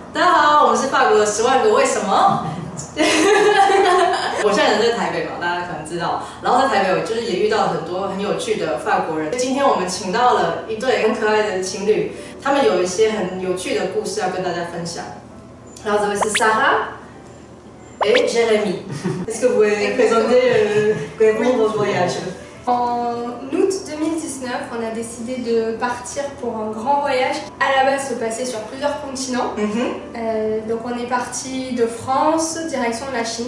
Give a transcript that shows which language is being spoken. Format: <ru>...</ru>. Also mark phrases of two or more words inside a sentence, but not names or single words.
<zh>大家好，我们是法国的10万个为什么。我现在人在台北嘛，大家可能知道。然后在台北，我就是也遇到很多很有趣的法国人。今天我们请到了一对很可爱的情侣，他们有一些很有趣的故事要跟大家分享。然后这位是 Sarah et Jérémy.</zh> <fr>Est-ce que vous pouvez présenter brièvement vos voyages? En août 2019, on a décidé de partir pour un grand voyage. À la base, se passer sur plusieurs continents. Donc on est parti de France, direction de la Chine.</fr>